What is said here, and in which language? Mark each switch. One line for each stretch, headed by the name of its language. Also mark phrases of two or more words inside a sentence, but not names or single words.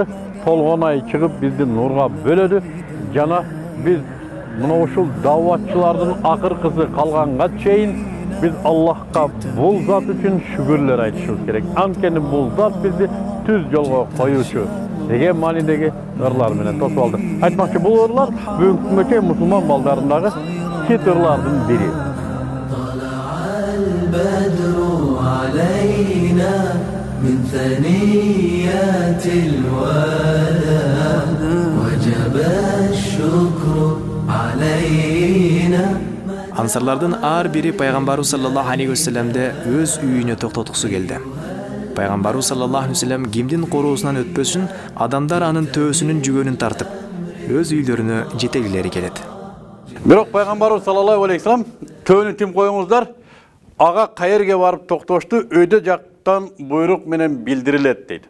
Kyrgyz: Толгон ай чыгып бизди нурга бөлөдү. Жана биз мына ушул даватчылардын акыркысы калганга чейин биз Аллахка бул зат үчүн шүгүрлөр айтышыбыз керек. Анткени бул зат бизди түз жолго коюучу деген маанидеги ырлар менен тосуп алды. Айтмакчы, бул ырлар бүгүнкү күнгө мусулман балдарындагы хит ырлардын бири.
Arabic: من ثنيات الوداع وجب الشكر علينا.
Kyrgyz: Ансарлардын ар бири пайгамбарыбыз
Arabic: صلى الله عليه وسلم
Kyrgyz: өз үйүнө токтотуксу келди. Пайгамбарыбыз
Arabic: صلى الله عليه وسلم
Kyrgyz: кимдин короосунан өтпөсүн, адамдар анын төөсүнүн жүгөнүн тартып, өз үйлөрүнө жетегилери келет. Бирок пайгамбарыбыз
Arabic: صلى الله عليه وسلم
Kyrgyz: төөнү тим коюңуздар, ага каерге барып токтошту, өйдө жактан буйрук менен билдирилет дейт.